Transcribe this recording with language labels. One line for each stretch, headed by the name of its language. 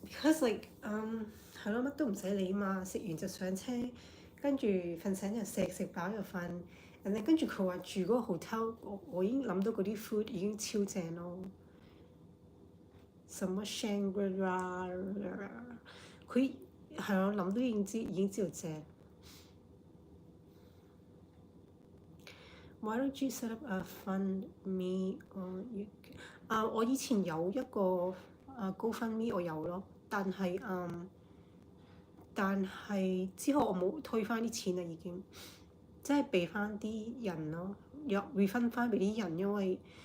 Cantonese: Because like 係咯，乜都唔使理嘛，食完就上車，跟住瞓醒就食飽就瞓，人哋跟住佢話住嗰個 hotel， 我已經諗到嗰啲 food 已經超正咯，什麼 Shangri-La， 佢係咯，諗都已經知道正。
English: Why don't you set up a fund me on you？
Cantonese: 我以前有一個GoFundMe 我有咯，但係之後我冇退翻啲錢啦，已經即係俾翻啲人咯，有 refund 翻俾啲人，因為